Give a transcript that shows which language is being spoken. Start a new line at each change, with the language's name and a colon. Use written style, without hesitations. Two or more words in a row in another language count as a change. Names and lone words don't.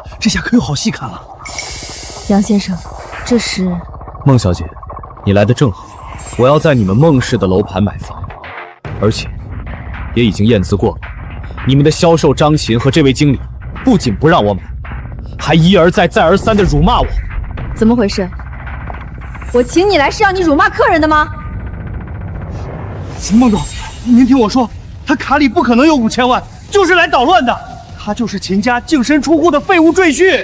Chinese: 這下可有好戲看了。楊先生，這是…… 孟小姐，你來得正好，我要在你們孟氏的樓盤買房，而且也已經驗資過了。你們的銷售張琴和這位經理不僅不讓我買，還一而再再而三的辱罵我。怎麼回事？我請你來是讓你辱罵客人的嗎？孟总，您听我说，他卡里不可能有5000万，就是来捣乱的。他就是秦家净身出户的废物赘婿。